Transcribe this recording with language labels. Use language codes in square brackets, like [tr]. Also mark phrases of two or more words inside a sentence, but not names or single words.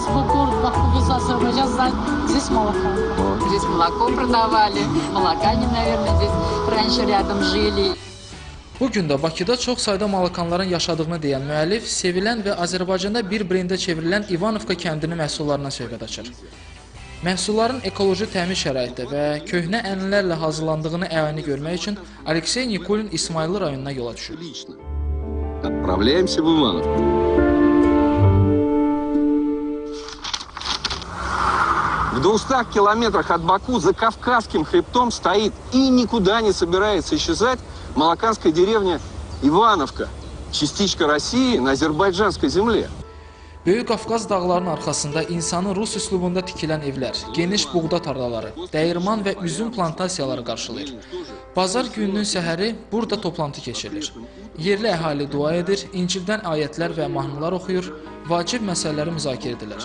[az] Bugün də Bakıda çox sayda malakanların yaşadığını deyən müəllif, sevilən və Azərbaycanda bir brendə çevrilən Ivanovka kəndinin məhsullarından söhbət açır. Məhsulların ekoloji təmin şəraitdə və köhnə ənənələrlə hazırlandığını əyani görmək üçün Aleksey Nikulin İsmayıllı rayonuna yola düşür. [ru] Отправляемся в Ивановку. В 200 километрах от Баку за Кавказским хребтом стоит и никуда не собирается исчезать малаканская деревня Ивановка, частичка России на азербайджанской земле. [az] Böyük Qafqaz dağlarının arxasında insanı Rus üslubunda tikilən evlər, geniş buğda tarlaları, dəyirman və üzüm plantasiyaları qarşılayır. Bazar gününün səhəri burada toplantı keçirilir. Yerli əhali dua edir, İncildən ayətlər və mahnılar oxuyur, vacib məsələləri müzakirə edilir.